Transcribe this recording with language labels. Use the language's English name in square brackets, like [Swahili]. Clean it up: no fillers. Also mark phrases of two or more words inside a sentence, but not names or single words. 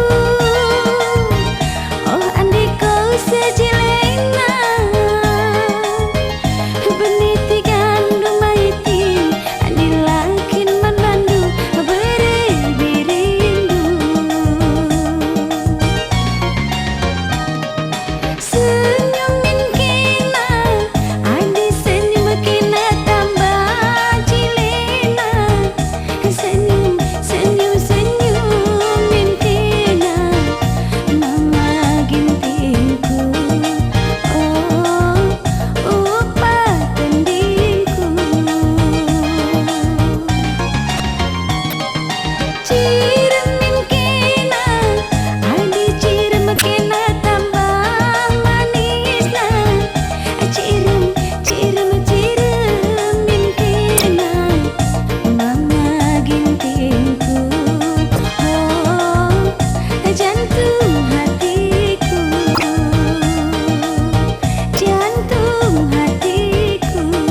[Batak Karo] Oh andiko sejilengna Benih tigandu maitin Adilakin mandandu Beri birindu Senyumin kena Adi senyum kena tambah cilena Senyum, senyum, senyumin kena Mama gintingku Oh, upah tendingku Ciremin kena Adi cirem kena tambah manisna Cirem, cirem, ciremin kena Mama gintingku Oh, [Indonesian] jantung hatiku Jantung hatiku